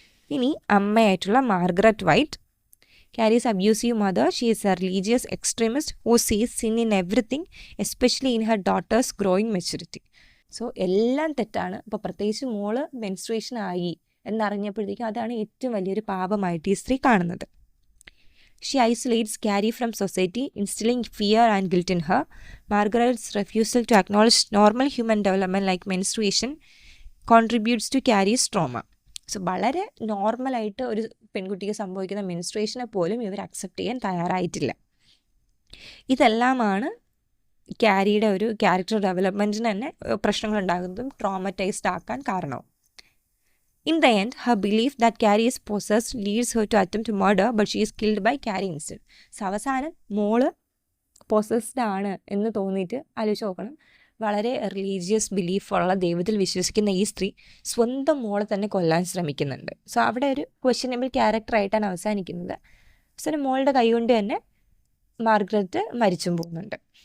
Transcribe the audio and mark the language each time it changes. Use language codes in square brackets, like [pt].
[ml] ഇനി അമ്മയായിട്ടുള്ള Margaret white. [en] Carries abusive mother. She is a religious extremist who sees sin in everything, especially in her daughters growing maturity. [ml] So എല്ലാം തെറ്റാണ്. അപ്പോൾ പ്രത്യേകിച്ച് മോള് മെൻസ്ട്രേഷൻ ആയി എന്നറിഞ്ഞപ്പോഴത്തേക്കും അതാണ് ഏറ്റവും വലിയൊരു പാപമായിട്ട് ഈ സ്ത്രീ കാണുന്നത്. [en] She isolates Carrie from society, instilling fear and guilt in her. Margaret's refusal to acknowledge normal human development like menstruation contributes to Carrie's trauma. [ml] So വളരെ നോർമലായിട്ട് ഒരു പെൺകുട്ടിക്ക് സംഭവിക്കുന്ന മെൻസ്ട്രേഷനെ പോലും ഇവർ അക്സെപ്റ്റ് ചെയ്യാൻ തയ്യാറായിട്ടില്ല. ഇതെല്ലാമാണ് ക്യാരിയുടെ ഒരു ക്യാരക്ടർ ഡെവലപ്മെൻറ്റിന് തന്നെ പ്രശ്നങ്ങളുണ്ടാകുന്നതും ട്രോമറ്റൈസ്ഡ് ആക്കാൻ കാരണവും. [en] In the end, her belief that Carrie is possessed leads her to attempt murder, but she is killed by Carrie instead. [ml] So അവസാനം മോള് പൊസസ്ഡ് ആണ് എന്ന് തോന്നിയിട്ട് ആലോചിച്ച് നോക്കണം. വളരെ റിലീജിയസ് ബിലീഫുള്ള ദൈവത്തിൽ വിശ്വസിക്കുന്ന ഈ സ്ത്രീ സ്വന്തം മോളെ തന്നെ കൊല്ലാൻ ശ്രമിക്കുന്നുണ്ട്. സോ അവിടെ ഒരു ക്വസ്റ്റ്യനബിൾ ക്യാരക്ടറായിട്ടാണ് അവസാനിക്കുന്നത്. അവസാനം മോളുടെ കൈകൊണ്ട് തന്നെ മാർഗരറ്റ് മരിച്ചും പോകുന്നുണ്ട്.